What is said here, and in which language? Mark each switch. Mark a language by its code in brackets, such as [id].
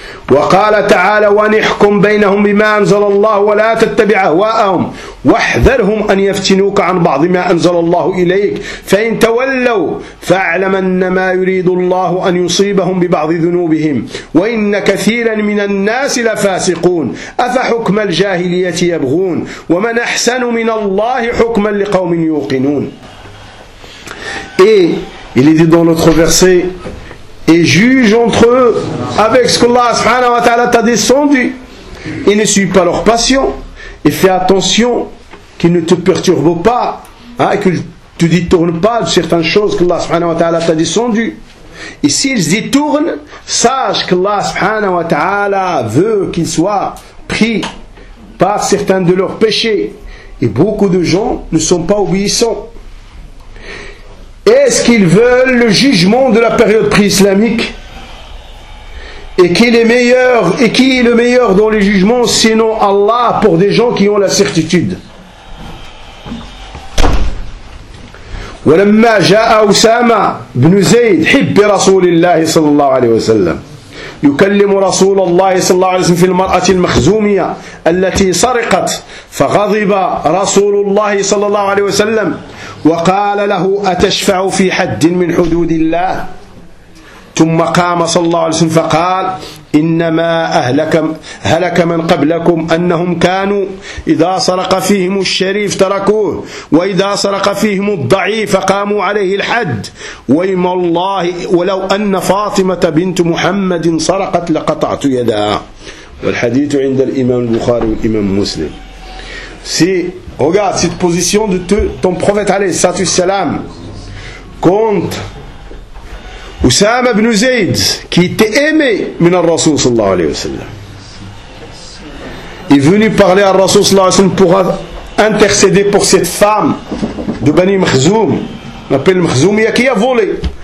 [ar] وقال تعالى ونحكم بينهم بما أنزل الله ولا تتبع أهواءهم واحذرهم أن يفتنوك عن بعض ما أنزل الله إليك فإن تولوا فاعلم أنما يريد الله أن يصيبهم ببعض ذنوبهم وإن كثيرا من الناس لفاسقون أفحكم الجاهلية يبغون ومن أحسن من الله حكما لقوم يوقنون. [fr] Il est dit dans notre verset, et juge entre eux avec ce qu'Allah subhanahu wa ta'ala t'a descendu, et ne suis pas leur passion, et fais attention qu'ils ne te perturbent pas, et qu'ils ne te détournent pas de certaines choses qu'Allah subhanahu wa ta'ala t'a descendu. Et s'ils détournent, sache qu'Allah subhanahu wa ta'ala veut qu'ils soient pris par certains de leurs péchés, Et beaucoup de gens ne sont pas obéissants. Est-ce qu'ils veulent le jugement de la période pré-islamique? Et qui est meilleur, et qui est le meilleur dans les jugements sinon Allah pour des gens qui ont la certitude? [ar] ولما جاء أسامة بن زيد حب رسول الله صلى الله عليه وسلم يكلم رسول الله صلى الله عليه وسلم في المرأة المخزومية التي سرقت فغضب رسول الله صلى الله عليه وسلم وقال له أتشفع في حد من حدود الله ثم قام صلى الله عليه وسلم فقال إنما هلك من قبلكم أنهم كانوا إذا سرق فيهم الشريف تركوه وإذا سرق فيهم الضعيف قاموا عليه الحد وإما الله ولو أن فاطمة بنت محمد سرقت لقطعت يدها والحديث عند الإمام البخاري والإمام مسلم. [fr] Si, regarde cette position de ton prophète عليه السلام contre Usama ibn Zayd, qui était aimé [ar] min al-Rasul [fr] sallallahu alayhi wa sallam, est venu parler à Rasul sallallahu alayhi wa sallam pour intercéder pour cette femme de Bani Makhzoum, on appelle Makhzoumia, qui a volé.